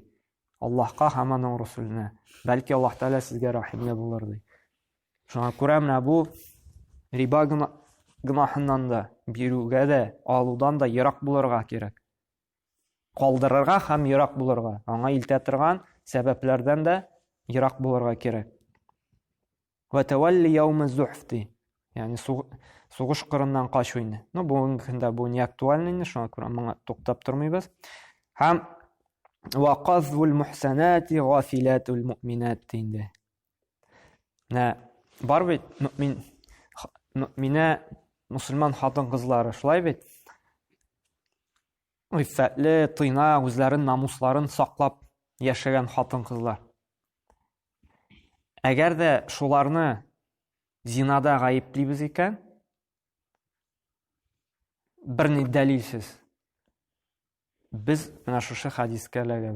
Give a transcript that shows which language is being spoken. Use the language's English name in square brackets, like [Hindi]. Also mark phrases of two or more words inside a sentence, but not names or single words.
[Tatar] Аллаһка һәм аның Расулына. Бәлки Аллаһ Тәгалә сезгә рахимле булыр ди. Шуңа күрә менә бу риба гөнаһыннан да, бирүгә дә, алудан да ерак булырга кирәк. Калдырырга һәм ерак булырга. Аңа илтә торган сәбәпләрдән дә ерак булырга кирәк. [Arabic] والتولي يوم الزحف ди. [Tatar] Ягъни сугыш кырыннан качу инде. Бүгенге көндә бу [Russian] не актуаль [Tatar] инде, шуңа күрә моңа туктап тормыйбыз. [Arabic] Һәм وقذف المحصنات الغافلات المؤمنات инде. [Tatar] Бар бит мөэминә мусульман хатын-кызлары, шулай бит? Иффәтле, тыйна, үзләрен, намусларын саклап яшәгән хатын-кызлар. Әгәр дә шуларны зинада гаеплибез икән, берни дәлилсез, без менә шушы хадискә эләгәбез.